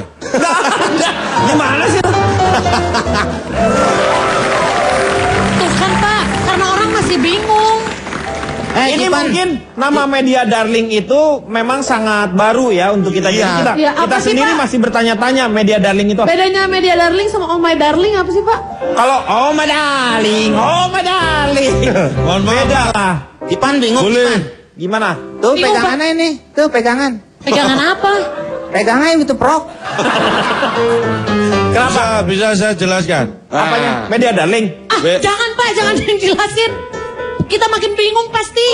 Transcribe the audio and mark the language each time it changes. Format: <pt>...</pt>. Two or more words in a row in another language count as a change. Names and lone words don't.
<id>Nggak ada. Gimana sih? Tuh kan Pak, karena orang masih bingung. Ini mungkin nama</id> <en>media darling</en> <id>itu memang sangat baru ya untuk kita. Iya. Kita sendiri masih bertanya-tanya</id> <en>media darling</en> <id>itu. Bedanya</id> <en>media darling</en> <id>sama</id> <en>oh my darling</en> <id>apa sih Pak? Kalau</id> <en>oh my darling,</en> <id>Mohon maaf. beda lah. Ipan bingung, Boleh. Ipan. Gimana? Tuh Bingung, pegangannya ini, tuh pegangan. Pegangan apa? Pegangannya itu prok. Kenapa? Bisa saya jelaskan? Apanya?</id> <en>Media darling.</en> <id>Jangan Pak, jangan dijelasin. Kita makin bingung pasti.</id>